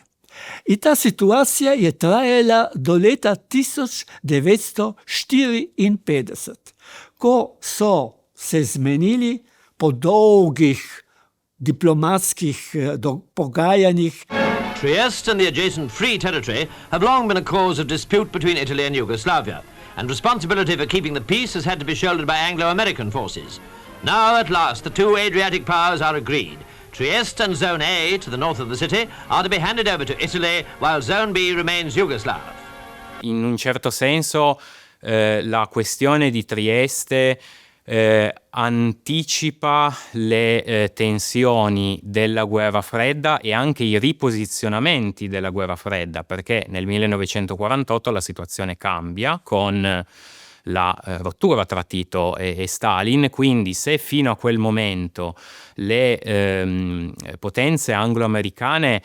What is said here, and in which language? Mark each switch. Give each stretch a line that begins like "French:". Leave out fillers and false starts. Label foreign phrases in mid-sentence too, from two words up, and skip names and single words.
Slovenian: In ta situacija je trajala do leta 1954, ko so se zmenili po dolgih diplomatskih pogajanjih.
English: Trieste and the adjacent Free Territory have long been a cause of dispute between Italy and Yugoslavia, and responsibility for keeping the peace has had to be shouldered by Anglo-American forces. Now, at last, the two Adriatic powers are agreed. Trieste and Zone A, to the north of the city, are to be handed over to Italy, while Zone B remains Yugoslav.
Italian: In un certo senso la questione di Trieste anticipa le tensioni della guerra fredda e anche i riposizionamenti della guerra fredda, perché nel 1948 la situazione cambia con la rottura tra Tito e Stalin, quindi se fino a quel momento le potenze anglo-americane